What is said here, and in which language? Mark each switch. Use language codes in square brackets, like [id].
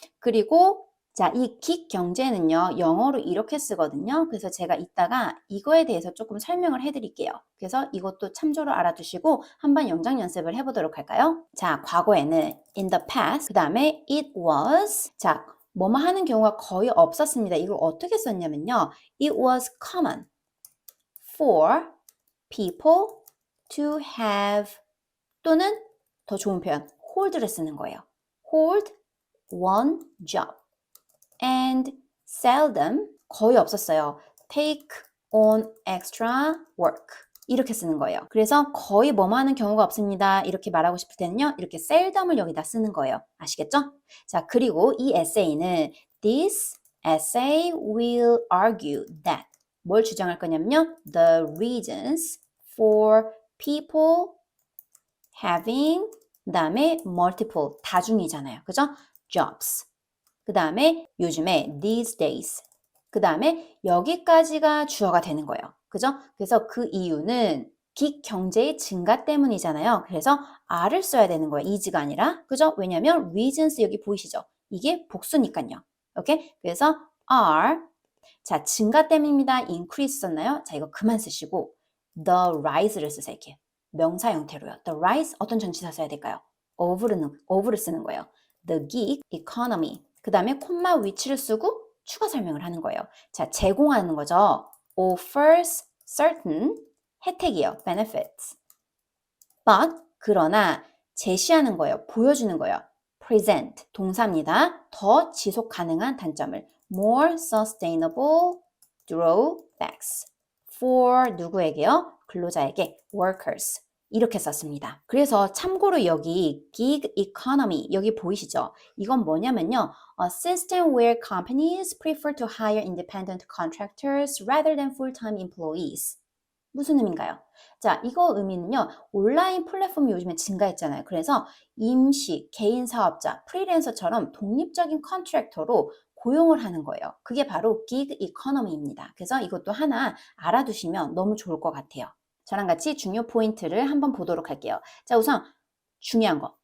[ko] 그리고 자, 이 기업 경제는요, 영어로 이렇게 쓰거든요. 그래서 제가 이따가 이거에 대해서 조금 설명을 해드릴게요. 그래서 이것도 참조로 알아두시고 한번 영작 연습을 해보도록 할까요? 자, 과거에는 [en] in the past, [ko] 그 다음에 [en] it was, [ko] 자, 뭐뭐 하는 경우가 거의 없었습니다. 이걸 어떻게 썼냐면요. [en] It was common for people to have [ko] 또는 더 좋은 표현, hold를 쓰는 거예요. [en] hold one job and seldom [ko] 거의 없었어요. [en] take on extra work [ko] 이렇게 쓰는 거예요. 그래서 거의 뭐뭐 하는 경우가 없습니다. 이렇게 말하고 싶을 때는요. 이렇게 seldom을 여기다 쓰는 거예요. 아시겠죠? 자, 그리고 이 에세이는 [en] This essay will argue that [ko] 뭘 주장할 거냐면요. [en] The reasons for people having 그 다음에 multiple [ko] 다중이잖아요. 그죠? [en] jobs. [ko] 그 다음에 요즘에 [en] these days. [ko] 그 다음에 여기까지가 주어가 되는 거예요. 그죠? 그래서 그 이유는 긱 경제의 증가 때문이잖아요. 그래서 are를 써야 되는 거예요. is가 아니라. 그죠? 왜냐면 reasons 여기 보이시죠? 이게 복수니까요. 오케이? 그래서 are 자, 증가 때문입니다. increase 썼나요? 자, 이거 그만 쓰시고 the rise를 쓰세요. 이렇게 명사 형태로요. [en] The rise [ko] 어떤 전치사 써야 될까요? [en] of를 [ko] 쓰는 거예요. [en] The gig economy. [ko] 그 다음에 콤마 위치를 쓰고 추가 설명을 하는 거예요. 자, 제공하는 거죠. [en] offers certain [ko] 혜택이요. [en] benefits. [ko] but 그러나 제시하는 거예요. 보여주는 거예요. present 동사입니다. 더 지속 가능한 단점을 [en] more sustainable drawbacks for [ko] 누구에게요? 근로자에게 workers 이렇게 썼습니다. 그래서 참고로 여기 gig economy 여기 보이시죠? 이건 뭐냐면요. [en] A system where companies prefer to hire independent contractors rather than full-time employees. [ko] 무슨 의미인가요? 자, 이거 의미는요. 온라인 플랫폼이 요즘에 증가했잖아요. 그래서 임시, 개인 사업자, 프리랜서처럼 독립적인 컨트랙터로 고용을 하는 거예요. 그게 바로 gig economy입니다. 그래서 이것도 하나 알아두시면 너무 좋을 것 같아요. 저랑 같이 중요 포인트를 한번 보도록 할게요. 자, 우선 중요한 거.